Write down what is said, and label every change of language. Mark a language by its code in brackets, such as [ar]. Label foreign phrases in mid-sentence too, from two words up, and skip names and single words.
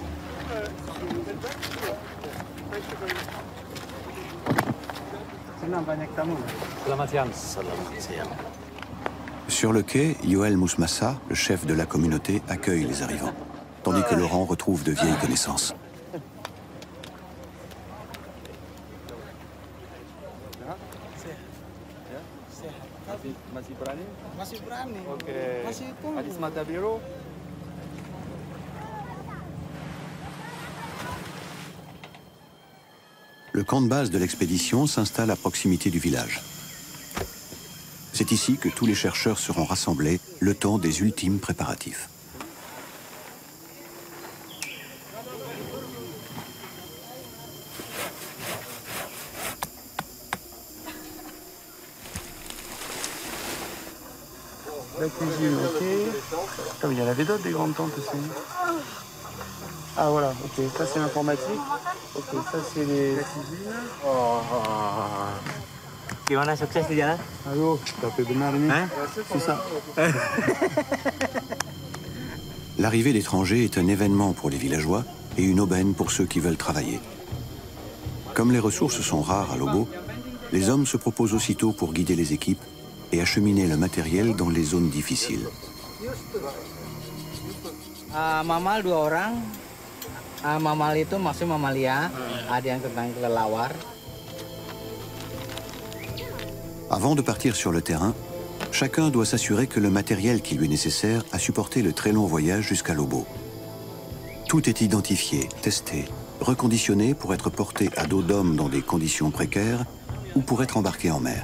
[fr] Sur le quai, Yoel Mousmassa, le chef de la communauté, accueille les arrivants, tandis que Laurent retrouve de vieilles connaissances. [id] Masih berani? Masih berani. Oke. Masih itu. Hadis mata biru. [fr] Le camp de base de l'expédition s'installe à proximité du village. C'est ici que tous les chercheurs seront rassemblés le temps des ultimes préparatifs. La cuisine, ok. Ah, mais il y en avait d'autres des grandes tentes aussi. Ah voilà, ok. Ça c'est l'informatique. Ok, ça c'est les cuisines. [id] Gimana sukses di jalan? Aduh, tapi benar ini. Susah. [fr] L'arrivée d'étrangers est un événement pour les villageois et une aubaine pour ceux qui veulent travailler. Comme les ressources sont rares à Lobo, les hommes se proposent aussitôt pour guider les équipes et acheminer le matériel dans les zones difficiles. [id] Mamal 2 orang. Mamal itu maksud mamalia. Ada yang tentang kelelawar. [fr] Avant de partir sur le terrain, chacun doit s'assurer que le matériel qui lui est nécessaire a supporté le très long voyage jusqu'à Lobo. Tout est identifié, testé, reconditionné pour être porté à dos d'homme dans des conditions précaires ou pour être embarqué en mer.